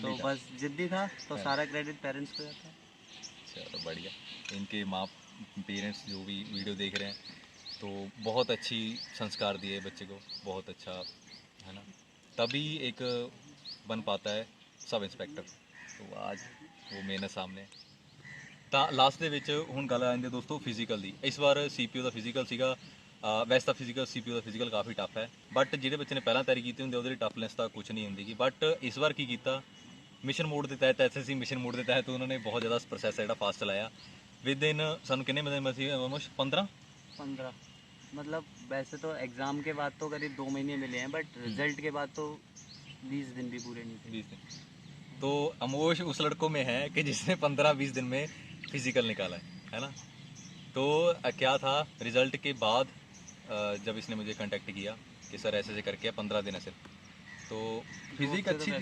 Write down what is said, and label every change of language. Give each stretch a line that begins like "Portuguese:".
Hindi: तो बस जिद्दी था, तो सारा क्रेडिट पेरेंट्स को जाता है। चलो बढ़िया। इनके माँ पेरेंट्स जो भी वीडियो देख रहे हैं तो बहुत अच्छी संस्कार दिए बच्चे को, बहुत अच्छा है ना, तभी एक बन पाता है सब इंस्पेक्टर। तो आज वो मेहनत सामने
Punjabi: ਤਾਂ ਲਾਸਟ ਦੇ ਵਿੱਚ ਹੁਣ ਗੱਲ ਆ ਜਾਂਦੀ ਦੋਸਤੋ ਫਿਜ਼ੀਕਲ ਦੀ। ਇਸ ਵਾਰ ਸੀਪੀਓ ਦਾ ਫਿਜ਼ੀਕਲ ਸੀਗਾ, ਵੈਸੇ ਤਾਂ ਫਿਜ਼ੀਕਲ ਸੀਪੀਓ ਦਾ ਫਿਜ਼ੀਕਲ ਕਾਫੀ ਟਫ ਹੈ, ਬਟ ਜਿਹੜੇ ਬੱਚੇ ਨੇ ਪਹਿਲਾਂ ਤਿਆਰੀ ਕੀਤੀ ਹੁੰਦੀ ਉਹਦੇ ਲਈ ਟਫਨੈਸ ਤਾਂ ਕੁਝ ਨਹੀਂ ਹੁੰਦੀ ਗੀ। ਬਟ ਇਸ ਵਾਰ ਕੀ ਕੀਤਾ, ਮਿਸ਼ਨ ਮੋਡ ਦੇ ਤਹਿਤ, ਐਸਐਸਸੀ ਮਿਸ਼ਨ ਮੋਡ ਦੇ ਤਹਿਤ ਉਹਨਾਂ ਨੇ ਬਹੁਤ ਜ਼ਿਆਦਾ ਪ੍ਰੋਸੈਸ ਜਿਹੜਾ ਫਾਸਟ ਚਲਾਇਆ। ਵਿਦ ਇਨ ਸਾਨੂੰ ਕਿੰਨੇ ਮਹੀਨੇ ਸੀ ਆਲਮੋਸਟ 15
Hindi: मतलब वैसे तो एग्ज़ाम के बाद तो करीब 2 महीने मिले हैं, बट रिजल्ट के बाद तो 20 दिन भी पूरे नहीं थे। 20 दिन। तो अमोश उस लड़कों में है कि जिसने 15-20 दिन में फिजिकल निकाला है ना। तो क्या था रिजल्ट के बाद जब इसने मुझे कांटेक्ट किया कि सर ऐसे ऐसे करके 15 दिन है सिर्फ, तो फिजिक अच्छी